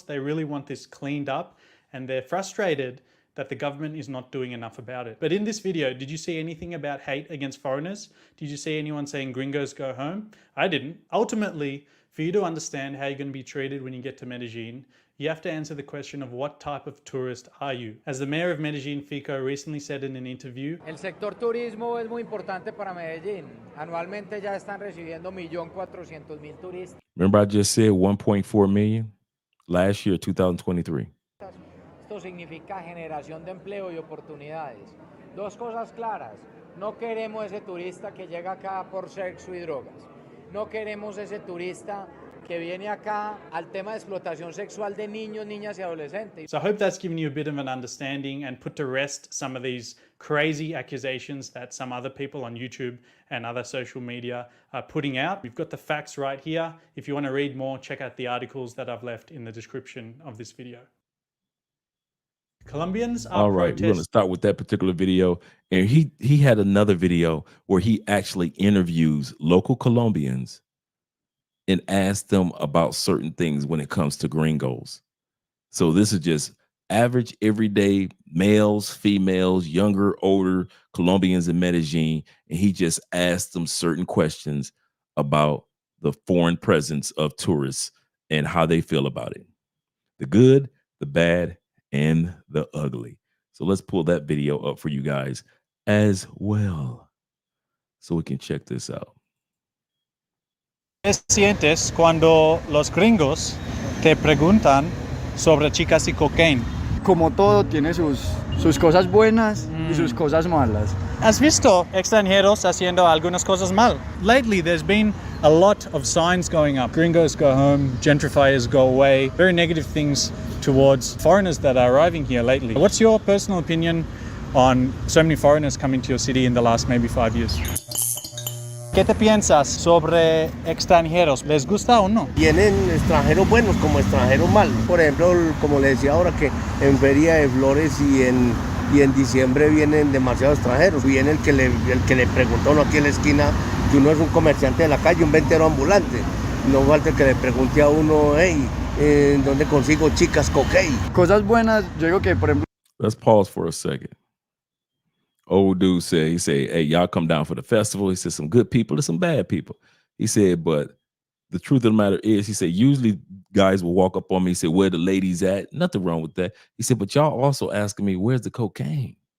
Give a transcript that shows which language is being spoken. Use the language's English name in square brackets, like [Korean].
[English] They really want this cleaned up, and they're frustrated that the government is not doing enough about it. But in this video, did you see anything about hate against foreigners? Did you see anyone saying gringos go home? I didn't. Ultimately, for you to understand how you're going to be treated when you get to Medellin, you have to answer the question of what type of tourist are you? As the mayor of Medellin, Fico, recently said in an interview, [Spanish] El sector turismo es muy importante para Medellín. Anualmente ya están recibiendo 1.400.000 turistas. [English] Remember I just said 1.4 million? Last year, 2023. [Spanish] Esto significa generación de empleo y oportunidades. Dos cosas claras. No queremos ese turista que llega acá por sexo y drogas. No queremos ese turista que viene acá al tema de explotación sexual de niños, niñas y adolescentes. [English] So I hope that's given you a bit of an understanding and put to rest some of these crazy accusations that some other people on YouTube and other social media are putting out. We've got the facts right here. If you want to read more, check out the articles that I've left in the description of this video. Colombians are All right, we're going to start with that particular video. And he had another video where he actually interviews local Colombians and asks them about certain things when it comes to gringos. So this is just average, everyday males, females, younger, older Colombians in Medellin. And he just asked them certain questions about the foreign presence of tourists and how they feel about it. The good, the bad, and the ugly. So let's pull that video up for you guys as well, so we can check this out. [Spanish] ¿Qué sientes cuando los gringos te preguntan sobre chicas y cocaine? Como todo, tiene sus cosas buenas y sus cosas malas. ¿Has visto extranjeros haciendo algunas cosas mal? [English] Lately, there's been a lot of signs going up. Gringos go home, gentrifiers go away. Very negative things towards foreigners that are arriving here lately. What's your personal opinion on so many foreigners coming to your city in the last maybe 5 years? [Spanish] ¿Qué te piensas sobre extranjeros? ¿Les gusta o no? Vienen extranjeros buenos como extranjeros malos. Por ejemplo, como les decía ahora, que en Feria de Flores y en diciembre vienen demasiados extranjeros. Viene el que le preguntó a uno aquí en la esquina que uno es un comerciante de la calle, un ventero ambulante. No falta que le pregunte a uno, hey, ¿dónde consigo chicas cocaine? Cosas buenas, yo digo que, por ejemplo... [English] Let's pause for a second. Old dude said, he said, hey, y'all come down for the festival. He said, some good people and some bad people. He said, but the truth of the matter is, he said, usually guys will walk up on me and say, where the ladies at? Nothing wrong with that. He said, but y'all also asking me, where's the cocaine?